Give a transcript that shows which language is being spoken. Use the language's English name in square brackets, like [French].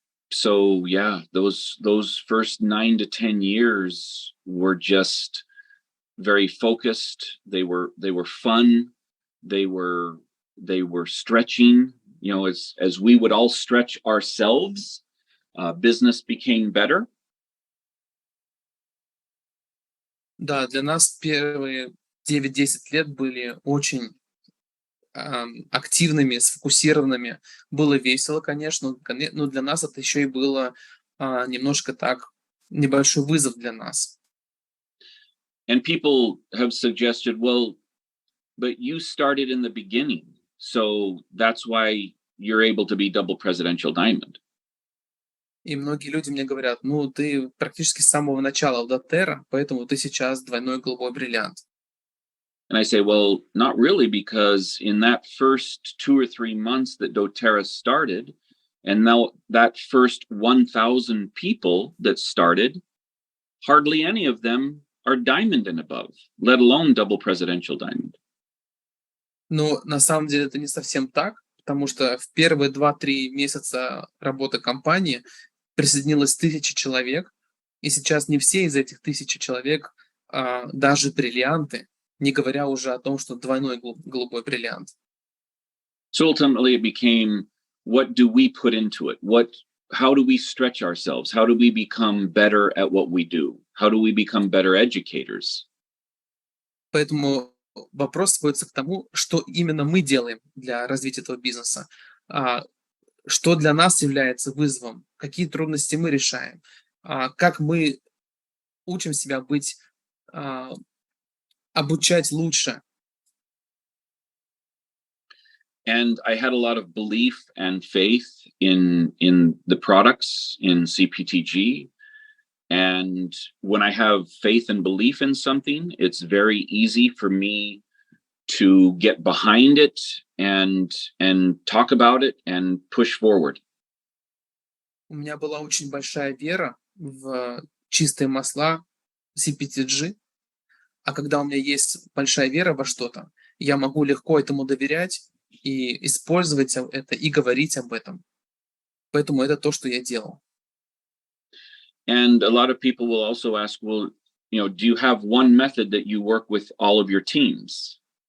[English] So yeah, those first 9 to 10 years were just very focused. They were fun. They were stretching. You know, as we would all stretch ourselves, business became better. [Russian] Да, для нас первые 9-10 лет были очень активными, сфокусированными. Было весело, конечно, но для нас это еще и было немножко так, небольшой вызов для нас. [English] And people have suggested, well, but you started in the beginning, so that's why you're able to be double presidential diamond. [Russian] И многие люди мне говорят, ну, ты практически с самого начала в doTERRA, поэтому ты сейчас двойной голубой бриллиант. [English] And I say, well, not really, because in that first 2 or 3 months that doTERRA started, and now that first 1,000 people that started, hardly any of them are diamond and above, let alone double presidential diamond. [Russian] Но на самом деле это не совсем так, потому что в первые 2-3 месяца работы компании присоединилось 1000 человек, и сейчас не все из этих 1000 человек даже бриллианты, не говоря уже о том, что двойной голубой бриллиант. [English] So ultimately it became, what do we put into it? How do we stretch ourselves? How do we become better at what we do? How do we become better educators? [Russian] Поэтому вопрос сводится к тому, что именно мы делаем для развития этого бизнеса, что для нас является вызовом, какие трудности мы решаем, как мы учим себя обучать лучше. [English] And I had a lot of belief and faith in the products in CPTG. And when I have faith and belief in something, it's very easy for me to get behind it and talk about it and push forward. [Russian] У меня была очень большая вера в чистые масла CPTG, а когда у меня есть большая вера во что-то, я могу легко этому доверять и использовать это, и говорить об этом. Поэтому это то, что я делал. [English] And a lot of people will also ask, well, do you have one method that you work with all of your teams?